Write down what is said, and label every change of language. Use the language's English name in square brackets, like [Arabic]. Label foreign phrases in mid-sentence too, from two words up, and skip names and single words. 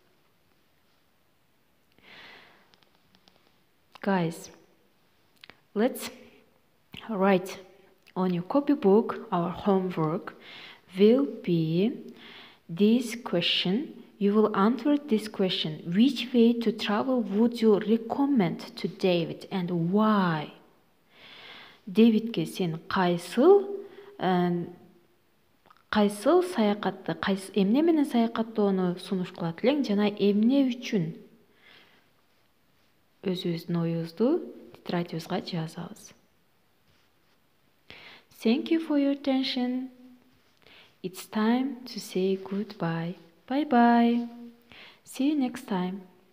[English] Guys, let's write on your copybook. Our homework will be this question. You will answer this question. Which way to travel would you recommend to David and why? [Kyrgyz] Davidке сен кайсыл саякатты, эмне менен саякаттоону сунуш кылат элең жана эмне үчүн? Өзүбүздүн оюбузду тетрадыбызга жазабыз. [English] Thank you for your attention. It's time to say goodbye. Bye bye. See you next time.